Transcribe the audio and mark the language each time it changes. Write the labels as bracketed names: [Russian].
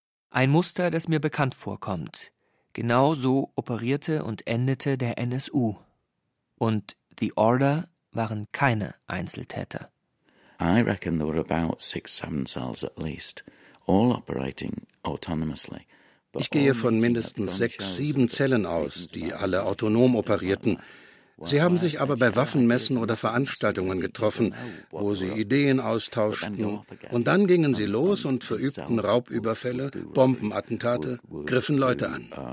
[German] Ein Muster, das mir bekannt vorkommt. Genau so operierte und endete der NSU. Und The Order waren keine Einzeltäter. [English] I reckon there were about 6-7 cells at least, all operating autonomously. [German] Ich gehe von mindestens 6-7 Zellen aus, die alle autonom operierten. Sie haben sich aber bei Waffenmessen oder Veranstaltungen getroffen, wo sie Ideen austauschten. Und dann gingen sie los und verübten Raubüberfälle, Bombenattentate, griffen Leute an.